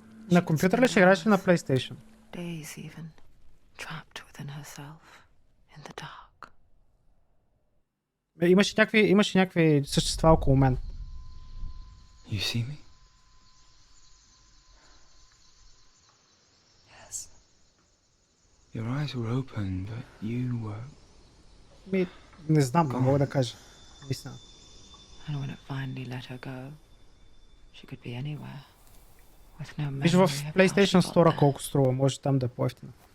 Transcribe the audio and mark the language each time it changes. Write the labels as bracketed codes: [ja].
[bg] На компютър ли ще играеш или на PlayStation? [en] Days even, trapped within herself, in the dark. [bg] Имаше някакви същества около мен. [en] You see me? Yes. Your eyes were open, but you were... [bg] Не знам, не мога да кажа. Наистина. [en] And when it finally let her go, she could be anywhere. [bg] Виж в PlayStation Store колко струва, може там да е по-ефтина.